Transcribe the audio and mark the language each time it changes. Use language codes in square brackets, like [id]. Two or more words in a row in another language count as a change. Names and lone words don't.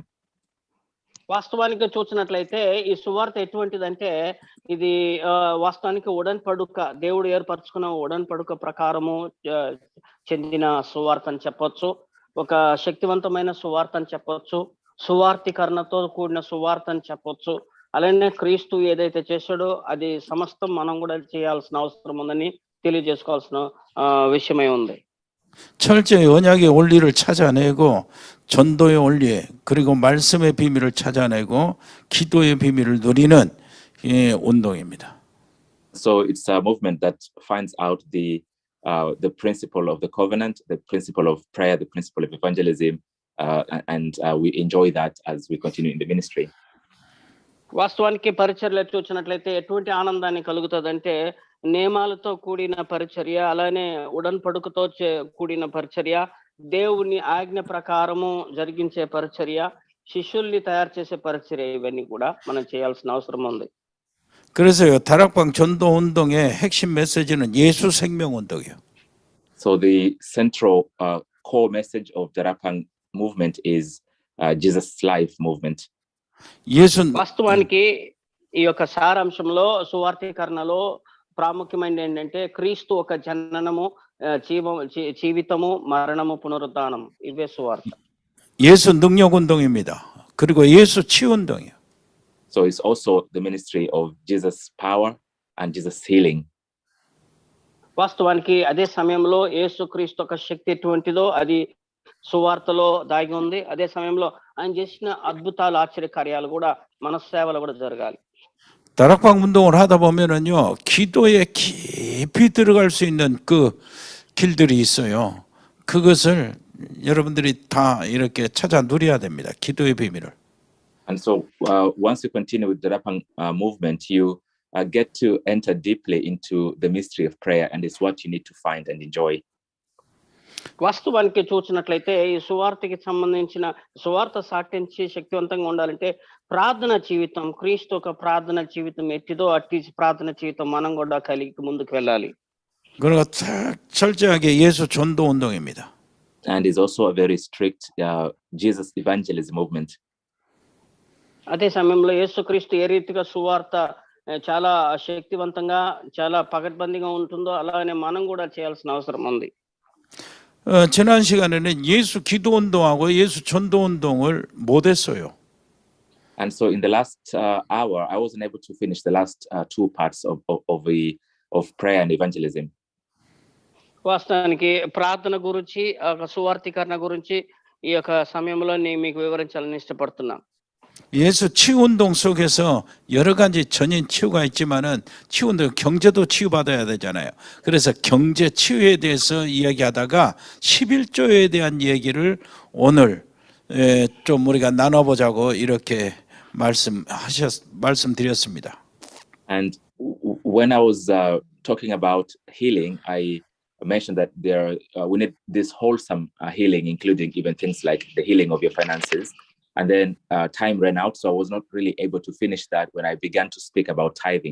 [te] వాస్తవానికి చూసినట్లయితే ఈ సువార్త ఎటువంటిదంటే ఇది వాస్తవానికి ఉడన్పడుక, దేవుడు ఏర్పరచుకున్న ఉడన్పడుక ప్రకారము చెందిన సువార్త అని చెప్పొచ్చు. ఒక శక్తివంతమైన సువార్త అని చెప్పొచ్చు. సువార్తీకరణతో కూడిన సువార్త అని చెప్పొచ్చు. అలానే క్రీస్తు ఏదైతే చేశాడో అది సమస్తం మనం కూడా చేయాల్సిన అవసరం ఉందని తెలియజేసుకోవాల్సిన విషయమై ఉంది. [ko] 철저히 언약의 원리를 찾아내고 전도의 원리 그리고 말씀의 비밀을 찾아내고 기도의 비밀을 누리는 운동입니다. [en] So it's a movement that finds out the principle of the covenant, the principle of prayer, the principle of evangelism, and we enjoy that as we continue in the ministry. [te] వాస్తవానికి పరిచర్యలు చూసినట్లయితే ఎటువంటి ఆనందాన్ని కలుగుతుందంటే నియమాలతో కూడిన పరిచర్య, అలానే ఉడన్పడుకతో కూడిన పరిచర్య, దేవుని ఆజ్ఞ ప్రకారము జరిగించే పరిచర్య, శిష్యుల్ని తయారు చేసే పరిచర్య, ఇవన్నీ కూడా మనం చేయాల్సిన అవసరం ఉంది. [ko] 그래서 다락방 전도 운동의 핵심 메시지는 예수 생명 운동이에요. [en] So the central core message of the Darakpang movement is Jesus life movement. [te] వాస్తవానికి ఈ యొక్క సారాంశంలో సువార్తీకరణలో ప్రాముఖ్యమైనది ఏంటంటే క్రీస్తు ఒక జననము, జీవితము, మరణము, పునరుద్ధానం, ఇవే సువార్త. [ko] 예수 능력 운동입니다. 그리고 예수 치유 운동이에요. [en] So it's also the ministry of Jesus power and Jesus healing. [te] వాస్తవానికి అదే సమయంలో యేసుక్రీస్తు యొక్క శక్తి ఎటువంటిదో అది సువార్తలో దాగి ఉంది. అదే సమయంలో ఆయన చేసిన అద్భుతాలు, ఆశ్చర్యకార్యాలు కూడా మన సేవలో కూడా జరగాలి. [ko] 다락방 운동을 하다 보면은요, 기도에 깊이 들어갈 수 있는 그 길들이 있어요. 그것을 여러분들이 다 이렇게 찾아 누려야 됩니다. 기도의 비밀을. [en] And so once you continue with the Darakpang movement, you get to enter deeply into the mystery of prayer, and it's what you need to find and enjoy. [te] వాస్తవానికి చూసినట్లయితే ఈ సువార్తకి సంబంధించిన సువార్త సాటించి శక్తివంతంగా ఉండాలంటే ప్రార్థన జీవితం, క్రీస్తు ఒక ప్రార్థన జీవితం ఎట్టిదో అట్టి ప్రార్థన జీవితం మనం కూడా కలిగి ముందుకు వెళ్ళాలి. [ko] 그러니까 철저하게 예수 전도 운동입니다. [en] And is also a very strict Jesus evangelism movement. [te] అదే సమయంలో యేసుక్రీస్తు ఏ రీతిగా సువార్త చాలా శక్తివంతంగా చాలా పకడ్బందీగా ఉంటుందో అలానే మనం కూడా చేయాల్సిన అవసరం ఉంది. [ko] 지난 시간에는 예수 기도 운동하고 예수 전도 운동을 못 했어요. [en] And so in the last hour, I wasn't able to finish the last two parts of prayer and evangelism. [te] వాస్తవానికి ప్రార్థన గురించి సువార్థీకరణ గురించి ఈ యొక్క సమయంలో నేను మీకు వివరించాలని ఇష్టపడుతున్నా. [ko] 예수 치유 운동 속에서 여러 가지 전인 치유가 있지만은 치유 운동 경제도 치유받아야 되잖아요. 그래서 경제 치유에 대해서 이야기하다가 11조에 대한 얘기를 오늘 좀 우리가 나눠보자고 이렇게 말씀드렸습니다. [en] And when I was talking about healing, I mentioned that we need this wholesome healing, including even things like the healing of your finances. And then time ran out, so I was not really able to finish that when I began to speak about tithing.